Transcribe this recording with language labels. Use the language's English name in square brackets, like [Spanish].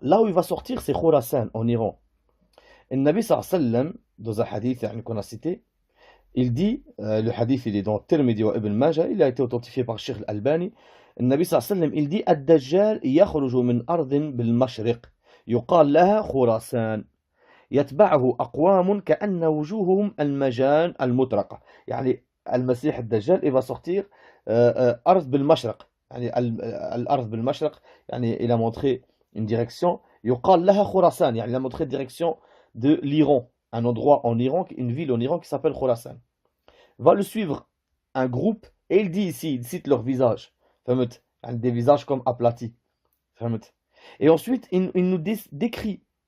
[French] Là où il va sortir, c'est Khurasan, en Iran. Et le Nabi sallallahu alayhi wa sallam, dans un hadith qu'on a cité, il dit, le hadith il est dans Tirmidhi wa Ibn Majah, il a été authentifié par Sheikh Al-Albani, le Nabi sallallahu alayhi wa sallam, il dit [Arabic] Ad-Dajjal yakhruju min ardin bil-mashriq, yuqal laha Khurasan. يتبعه أقوام كأن وجوههم المجان المطرقة. يعني المسيح الدجال [French] il va sortir [Arabic] أرض بالمشرق. يعني الأرض بالمشرق يعني [French] il a montré une direction [Arabic] يقال لها خراسان. يعني [French] il a montré une direction de l'Iran, un endroit en Iran, une ville en Iran qui s'appelle Khurasan. Va le suivre un groupe et il dit ici, il cite leur visage, فهمت؟ يعني des visages comme aplatis, فهمت؟ Et ensuite il nous décrit.